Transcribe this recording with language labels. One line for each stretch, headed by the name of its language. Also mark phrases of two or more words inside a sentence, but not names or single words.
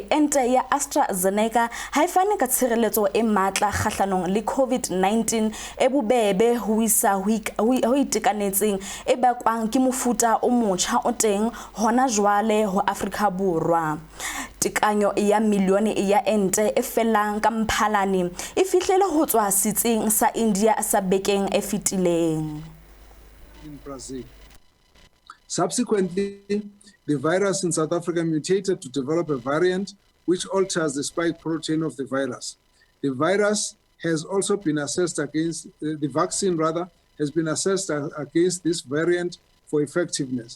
Southern Sotho: ente ya AstraZeneca ha e fane ka tshireletso e matla kgahlanong le COVID-19 e bobebe ho isa ho itekanetseng e bakwang ke mofuta o motjha o teng hona jwale ho Afrika Borwa tikanyo ya milione ya ente e felang ka Mphalane e fihlele ho tswa sitsing sa India sa bekeng e fitileng
English: in Brazil. Subsequently, the virus in South Africa mutated to develop a variant which alters the spike protein of the virus. The virus has also been assessed against, the vaccine rather, has been assessed against this variant for effectiveness.